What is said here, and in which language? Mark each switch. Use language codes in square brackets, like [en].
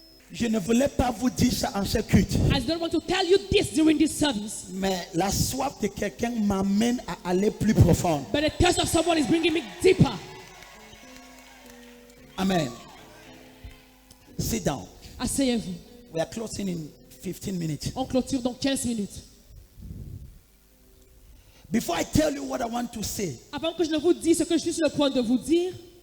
[fr] Je ne voulais pas vous dire ça en ce culte. [en] I don't want to tell you this during this service, [fr] Mais la soif de quelqu'un m'amène à aller plus profond. [en] but the thirst of someone is bringing me deeper. Amen. Sit down. [fr] Asseyez-vous. [en] We are closing in 15 minutes. [fr] On clôture dans 15 minutes. [en] Before I tell you what I want to say, [fr] Avant que je ne vous dise ce que je suis sur le point de vous dire,